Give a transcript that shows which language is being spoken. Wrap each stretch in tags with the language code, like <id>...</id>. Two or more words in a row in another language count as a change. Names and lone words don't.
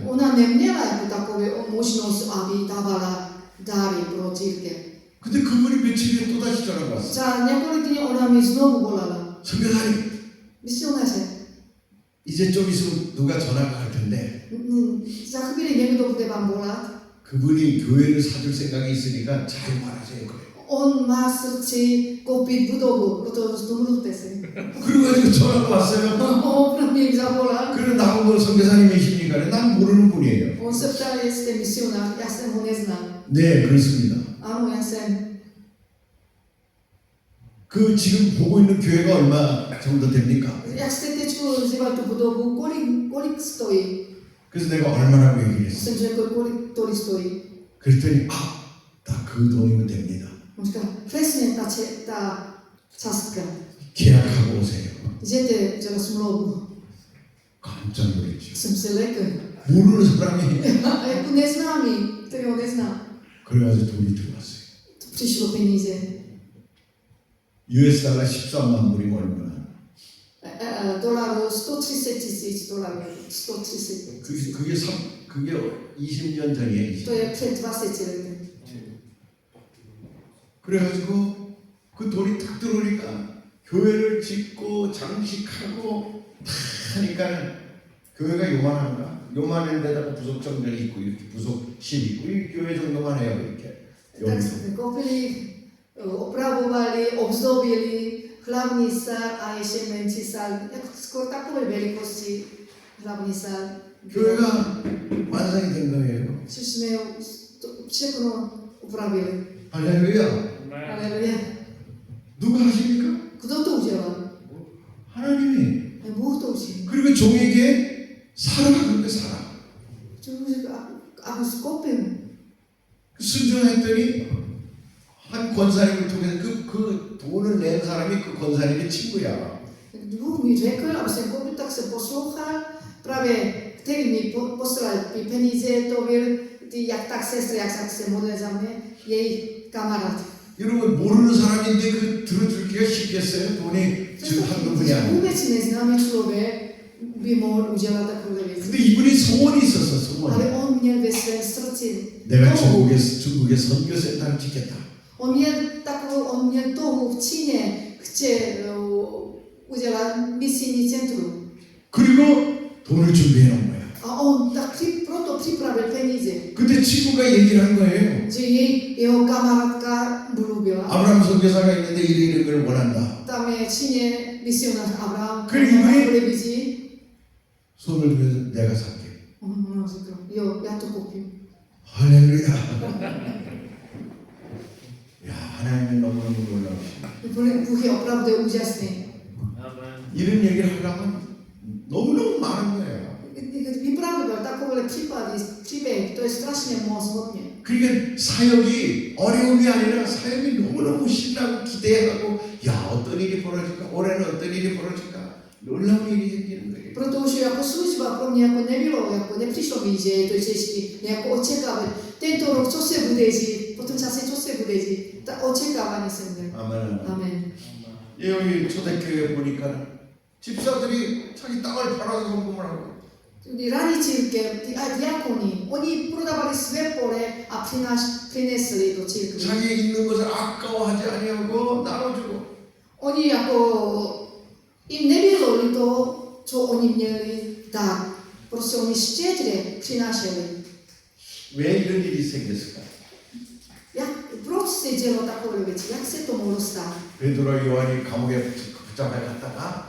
<cs>Ona neměla jako takové možnost, aby dávala dary pro církev.</cs> <ko>근데 그분이 며칠 후에 또다시 전화가 왔어요.</ko> <cs>Za několik dní ona mi znovu volala.</cs> <ko>선교사님,</ko> <cs>Misionáře,</cs> <ko>이제 좀 있으면 누가 전화가 갈 텐데</ko> <cs>za chvíli někdo bude vám volat.</cs> <ko>그분이 교회를 사줄 생각이 있으니까 잘 말하세요. 그래요.</ko> <cs>On má srdci koupit budovu, proto domluvte se.</cs> <ko>그래가지고 전화가 왔어요.</ko> <cs>On mě zavolal.</cs> <ko>그래 나보고 선교사님이십니까? 난 모르는 분이에요.</ko> <cs>On se ptal, jestli jste misionář, já jsem ho neznal.</cs> <ko>네, 그렇습니다.</ko> <cs>Ano, já jsem.</cs> <ko>그 지금 보고 있는 교회가 얼마 정도 됩니까?</ko> <cs>Jak jste teď vzýval tu budovu, kolik stojí?</cs> <ko>그래서 내가 얼마라고 얘기를 했어.</ko> <cs>Jsem řekl, kolik tolik stojí.</cs> <ko>그랬더니 딱 그 돈이면 됩니다.</ko> <cs>On říkal, přesně ta částka.</cs> <ko>계약하고 오세요.</ko> <cs>Jděte dělat smlouvu.</cs> <ko>깜짝 놀랐죠.</ko> <cs>Jsem se lekl.</cs> <ko>모르는 사람이</ko> <cs>A jako neznámý, který ho nezná.</cs> <ko>그래가지고 돈이 들어왔어요.</ko> <cs>Přišlo peníze.</cs> <ko>US 달러 13만 불이면 얼마나?</ko> <cs>Dolarů, $130,000. 130.</cs> <ko>그게 20년 전이에요.</ko> <cs>To je před 20 lety.</cs> <ko>그래가지고 그 돈이 딱 들어오니까 교회를 짓고 장식하고 다 하니까 교회가 요만한가? 요만한 데다가 부속정전이 있고 이렇게 부속실 있고 이 교회 정도만 해요 이렇게.</ko> <cs>Tak jsme koupili, opravovali, obzdobili, hlavní sál a ještě menší sál, jako skoro takové velikosti hlavní sál.</cs> <ko>교회가 완성이 된 거예요.</ko> <cs>Což jsme všechno upravili.</cs> <ko>할렐루야.</ko> <cs>Aleluja.</cs> <ko>누가 하십니까?</ko> <cs>Kdo to udělal?</cs> <ko>하나님이.</ko> <cs>Bůh to učinil.</cs> <ko>그리고 종에게 살아 그렇게 살아.</ko> <cs>Aby skopil.</cs> <ko>순종했더니 한 권사님을 통해서 그 돈을 낸 사람이 그 권사님의 친구야.</ko> <cs>Bůh mi řekl, aby jsem koupil, tak jsem poslouchal. Právě který mi poslal ty peníze, to byl jak tak sestra, jak se modlil za mě, její kamarád.</cs> <ko>여러분 모르는 사람인데 그 들어주기가 쉽겠어요? 돈이 지금 한두 분이 아니고.</ko> <cs>Vůbec neznámý člověk by mohl udělat takové věci.</cs> <ko>근데 이분이 소원이 있었어, 소원.</ko> <cs>Ale on měl ve svém srdci</cs> <ko>내가</ko> <cs>touhu.</cs> <ko>중국에 선교센터를 짓겠다.</ko> <cs>On měl touhu v Číně, chce udělat misijní centrum.</cs> <ko>그리고 돈을 준비해 놓은 거야.</ko> <cs>A on tak proto připravil peníze.</cs> <ko>근데 친구가 얘기를 한 거예요.</ko> <cs>Že jeho kamarádka mluvila.</cs> <ko>아브라함 선교사가 있는데 이런 걸 원한다.</ko> <cs>Tam je v Číně misionář Abraham,</cs> <ko>그리고</ko> <cs>který vidí.</cs> <ko>손을 들어서 내가 살게.</ko> <cs>On řekl, jo, já to koupím.</cs> <ko>할렐루야. 야, 하나님은 너무너무 놀라우시네.</ko> <cs>Bůh je opravdu úžasný.</cs> <ko>이런 얘기를 하려면 너무너무 많은 거예요.</ko> <cs>Vyprávěl takové příběhy, to je strašně moc hodně.</cs> <ko>그러니까 사역이 어려움이 아니라 사역이 너무너무 신나고 기대하고 야 어떤 일이 벌어질까 올해는 어떤 일이 벌어질까 놀라운 일이 생기는 거예요.</ko> <cs>Protože jako služba pro mě jako nebylo, jako nepřišlo mi, že je to těžké, jako očekávat. Tento rok, co se bude dít, potom čase, co se bude dít, ta očekávání jsem měl.</cs> <ko>아멘.</ko> <cs>Amen.</cs> <ko>여기 초대교회 보니까 집사들이 자기 땅을 팔아서 헌금을 하고</ko> <cs>Raní církev, ty diakoni, oni prodávali své pole a přinesli do církve.</cs> <ko>자기 있는 것을 아까워하지 아니하고 나눠주고</ko> <cs>Oni jako, jim nebylo líto, co oni měli dát. Prostě oni štědře přinášeli.</cs> <ko>왜 이런 일이 생겼을까?</ko> <cs>Proč se dělo takové věci? Jak se to mohlo stát?</cs> <ko>베드로와 요한이 감옥에 붙잡혀 갔다가</ko>